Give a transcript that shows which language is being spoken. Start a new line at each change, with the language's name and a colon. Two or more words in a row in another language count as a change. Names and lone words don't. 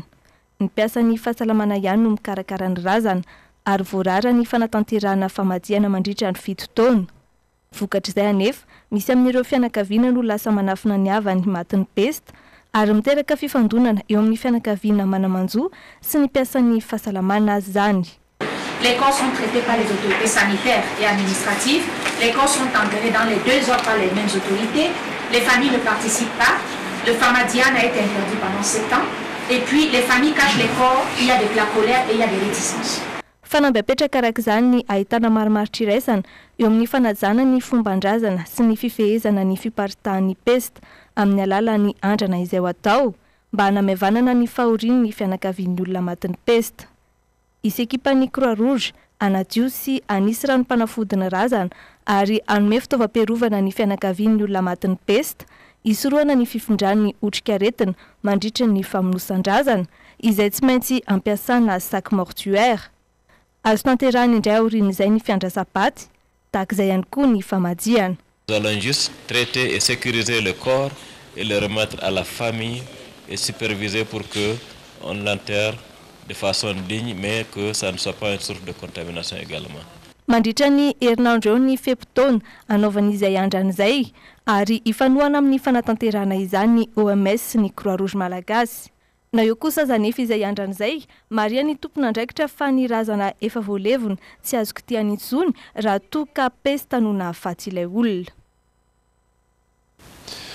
Malagasy: Ny mpiasan'ny fahasalamana ihany no mikarakara ny razana ary voarara ny fanatanterahana famadihana mandritra ny 7 taona. Vokatra izay anefa misy amin'ireo fianakaviana no lasa manafina ny havany maty ny peste ary miteraka fifandonana eo amin'ny fianakaviana manamanjo sy ny mpiasan'ny fahasalamana azy zany.
French: Les corps sont traités par les autorités sanitaires et administratives. Les corps sont enterrés dans les 2 ordres par les mêmes autorités. Les familles ne participent pas. Le pharmadiane a été interdit pendant 7 ans. Et puis, les familles cachent les corps. Il y a de la colère et il y a des réticences.
Malagasy: Fanambepetraka araka izany ny ahitana marimaritra iraisana eo amin'ny fanajana ny fomban-drazana sy ny fifehezana ny fiparitahan'ny peste amin'ny alalan'ny andrana izay ho atao mba hanamevanana ny fahoriany ny fianakavian'ny olona maty ny peste. Isy ekipan'ny Croix Rouge anadio sy anisy ranom-panafodina razana ary anome fitaovam-piarovana ny fianakavian'ny olona maty ny peste hisoroana ny fifindrany otrika aretina mandritra ny famonosan-drazana izay tsy maintsy ampiasana
French: sac mortuaire.
Malagasy: Azo tanterahana indray aorian'izay ny fiandrasam-paty tahaka izay ihany koa ny famadihana.
French: Nous allons juste traiter et sécuriser le corps et le remettre à la famille et superviser pour que on l'enterre de façon digne, mais que ça ne soit pas une source de contamination également.
Malagasy: Mandritra ny herinandro eo ny fepitaona anaovan'izay andran'izay ary ifanohana amin'ny fanatanterahana izany ny OMS sy ny Croix Rouge malagasy. Na eo kosa zanefa izay andran'izay maria ny tompona andraikitra fa ny razana efa voalevona tsy azo kitiany intsony raha toa ka peste no nahafaty ilay olona.